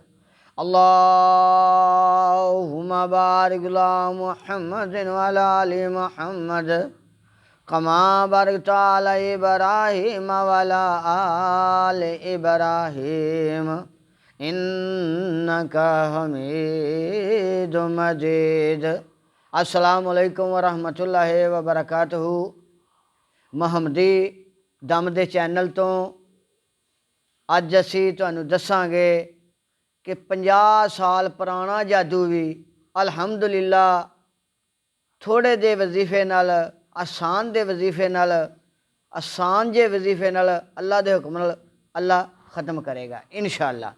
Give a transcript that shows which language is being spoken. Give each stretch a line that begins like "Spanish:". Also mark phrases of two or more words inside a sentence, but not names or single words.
Arabic: اللهم بارك على محمد وعلى آل محمد كما باركت على إبراهيم وعلى آل إبراهيم إنك حميد مجيد. السلام عليكم ورحمة الله وبركاته.
Punjabi: محمدی دم دے چینل توں اج اسی تہانوں دساں گے کہ 50 سال پرانا جادو بھی الحمدللہ تھوڑے جے وظیفے نال، آسان دے وظیفے نال، آسان جے وظیفے نال اللہ دے حکم نال اللہ ختم کرے گا ان شاء اللہ.